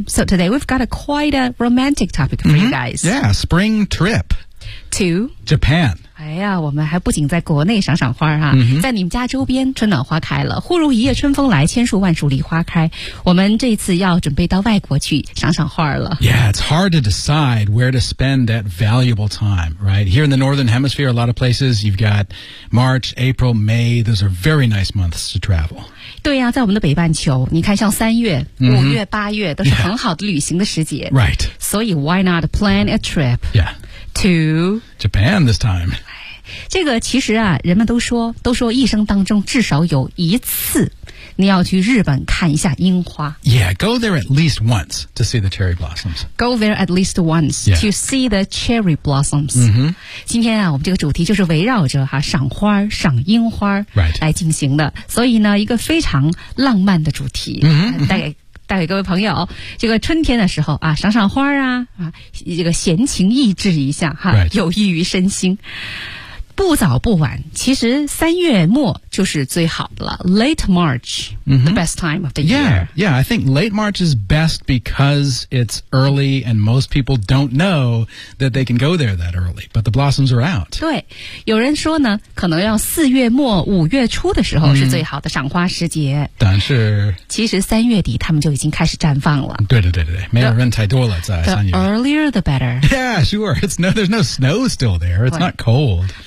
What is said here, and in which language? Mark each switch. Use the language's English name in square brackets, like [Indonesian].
[English] So today we've got a quite a romantic topic for you guys. Yeah, spring trip. To? Japan. [Chinese] 哎呀，我们还不仅在国内赏赏花啊，在你们家周边春暖花开了，忽如一夜春风来，千树万树梨花开。我们这次要准备到外国去赏赏花了。 [English] Yeah, it's hard to decide where to spend that valuable time, right? Here in the Northern Hemisphere, a lot of places, you've got March, April, May, those are very nice months to travel. [Chinese] 对呀、啊，在我们的北半球，你看像3月、5月、8月都是很好的旅行的时节。 [English] Yeah. Right. 所以 why not plan a trip? Yeah. To Japan this time. [Chinese] 这个其实啊，人们都说一生当中至少有一次，你要去日本看一下樱花。 [English] Yeah, go there at least once to see the cherry blossoms. Go there at least once、 yeah. to see the cherry blossoms.、 Mm-hmm. [Chinese] 今天啊，我们这个主题就是围绕着哈、啊、赏花、赏樱花来进行的、 [English] right. [Chinese] 所以呢，一个非常浪漫的主题、 mm-hmm. 带给各位朋友，这个春天的时候啊，赏赏花啊，啊，这个闲情逸致一下哈、 [English] right. [Chinese] 有益于身心。不早不晚，其实三月末就是最好的了。 [English] Late March,、 mm-hmm. the best time of the year. Yeah, yeah, I think late March is best because it's early and most people don't know that they can go there that early. But the blossoms are out. [Chinese] 对，有人说呢，可能要四月末、五月初的时候是最好的赏花时节。但是，其实三月底他们就已经开始绽放了。对对对对对，没有人太多了在三月。 [English] The earlier the better. Yeah, sure. It's no, there's no snow still there. It's not cold.